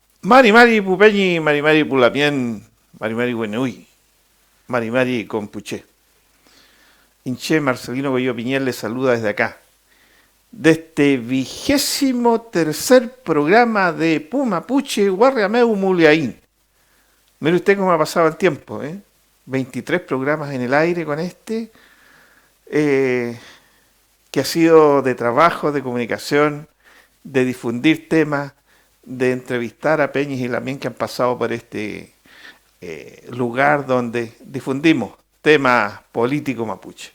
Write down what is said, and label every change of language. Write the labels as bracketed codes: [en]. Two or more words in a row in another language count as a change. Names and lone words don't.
[arn] Mari Mari Pupeñi, Mari Mari Pulapien, Mari Mari Buenui, Mari Mari Compuché. [es] Inche Marcelino Goyo Piñel le saluda desde acá. De este 23º programa de Pumapuche Guarriameu Muliaín. Mire usted cómo ha pasado el tiempo, ¿eh? 23 programas en el aire con este, que ha sido de trabajo, de comunicación, de difundir temas, de entrevistar a Peñis y Lamien que han pasado por este lugar donde difundimos temas políticos mapuche.